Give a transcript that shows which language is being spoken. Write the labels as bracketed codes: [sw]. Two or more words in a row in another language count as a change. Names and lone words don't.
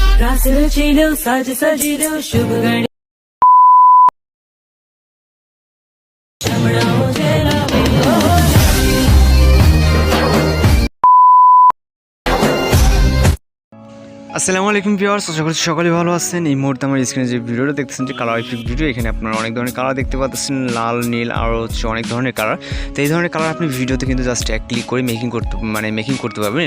[bn] सास रचिलो साज सजिलो शुभ घड़ी शमणाओ जलावे আসসালামু আলাইকুম ভিউয়ার্স, আশা করছি সকলে ভালো আছেন। এই মুহূর্তে আমার স্ক্রিনে যে ভিডিওটা দেখতেছেন যে [en] color effect [bn] ভিডিও, এখানে আপনারা অনেক ধরনের কালার দেখতে পাচ্ছেন, লাল, নীল আর হচ্ছে অনেক ধরনের কালার। তো এই ধরনের কালার আপনি ভিডিওতে কিন্তু জাস্ট এক ক্লিক করে মেকিং করতে পারবেন।